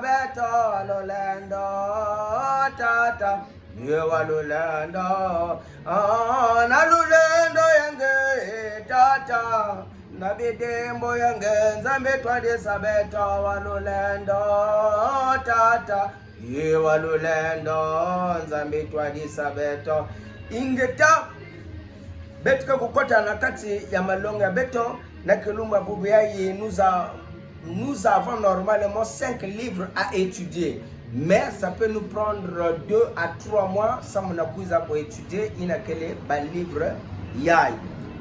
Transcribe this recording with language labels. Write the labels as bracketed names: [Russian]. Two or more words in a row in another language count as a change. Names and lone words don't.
[Kongo] beto walulendo tata ye walulendo na lulendo yange tata na bidembo yange nzambi twadisa beto walulendo tata ye walulendo nzambi twadisa beto ingeta betuka kukota na kati ya malonga ya beto na kilumba bubu yayi [French] nous avons normalement 5 livres à étudier, mais ça peut nous prendre 2 à 3 mois sans mon accusa pour étudier [Kongo] inakele ba livre yai